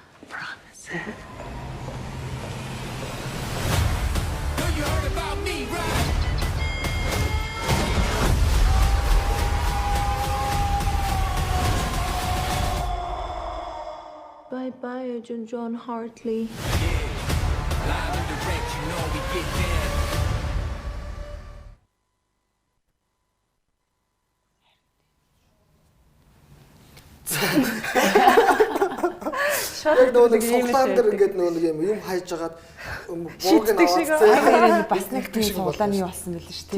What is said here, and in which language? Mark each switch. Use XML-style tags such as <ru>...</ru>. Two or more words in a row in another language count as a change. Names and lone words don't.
<en>Know you heard about me, right? Bye-bye, Agent John Hartley. Live and direct, you know we get that.</en> <mn>Яг нөгөө нэг суглаан дээр ингээд нөгөө нэг юм хайж агаад бууг нь аваад бас нэг тийм суглааны болсон байл шүү дээ.</mn>